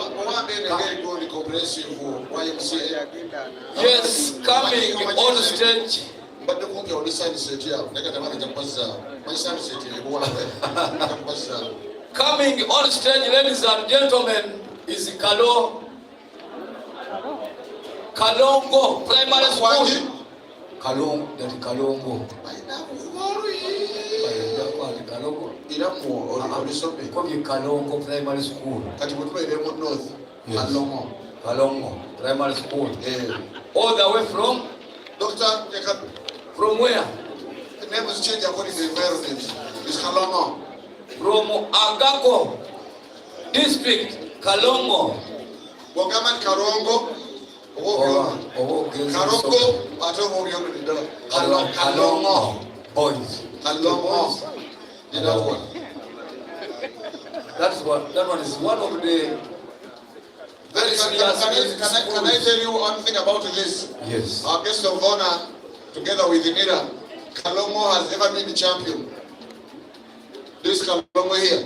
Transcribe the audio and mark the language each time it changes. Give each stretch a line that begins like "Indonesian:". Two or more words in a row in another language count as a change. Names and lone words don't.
English: Yes, coming on stage. But the book only signs it here. Coming on stage, ladies and gentlemen, is Kalongo Primary School. Kalongo. Kalongo Primary School. North. Yes. Kalongo Primary School. All the way from Doctor, From where? the name is changed according to the environment. It's Kalongo. From Agako District, Kalongo. Bogaman Karongo. Karongo. Kalongo. Boys. Kalongo. That one. That one is one of the very Can I tell you one thing about this? Yes. Our guest of honor, together with Inira, Kalongo has never been the champion. This Kalongo here.